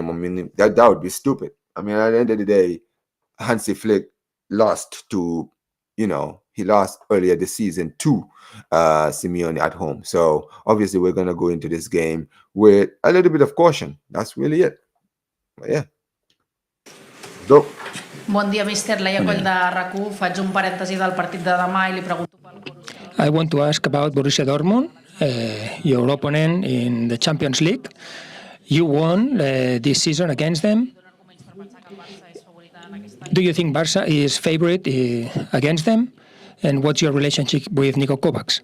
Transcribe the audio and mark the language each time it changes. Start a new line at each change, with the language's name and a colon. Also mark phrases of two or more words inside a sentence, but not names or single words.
English: I mean, that would be stupid. I mean, at the end of the day, Hansi Flick lost to, he lost earlier this season to Simeone at home. So obviously we're going to go into this game with a little bit of caution. That's really it. But yeah. Go.
Catalan: Bon dia, míster. Leia Coll de RAC1. Faig un parèntesi del partit de demà i li pregunto pel Borussia.
English: I want to ask about Borussia Dortmund, your opponent in the Champions League. You won this season against them. Do you think Barca is favorite against them? And what's your relationship with Niko Kovacs?